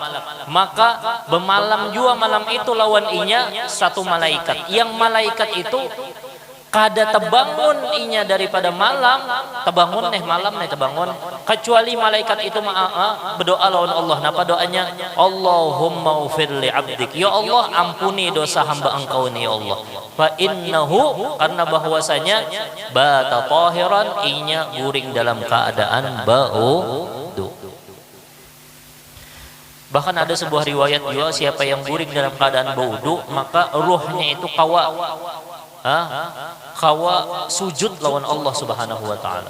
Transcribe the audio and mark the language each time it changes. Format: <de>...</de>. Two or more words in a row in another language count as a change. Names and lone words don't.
<bjn>Maka bermalam jua malam itu lawan inya satu malaikat. Yang malaikat itu kada terbangun inya daripada malam, terbangun malam terbangun, kecuali malaikat itu berdoa lawan Allah. Napa doanya?</bjn> <ar>اللهم اغفر لعبدك,</ar> <bjn>ya Allah ampuni dosa hamba engkau ini ya Allah.</bjn> <ar>فإنه,</ar> <bjn>karena bahwasanya</bjn> <ar>بات طاهرا,</ar> <bjn>inya guring dalam keadaan berwudu. Bahkan ada sebuah riwayat juga, siapa yang guring dalam keadaan berwudu maka ruhnya itu kawa sujud lawan Allah</bjn> <ar>سبحانه وتعالى.</ar>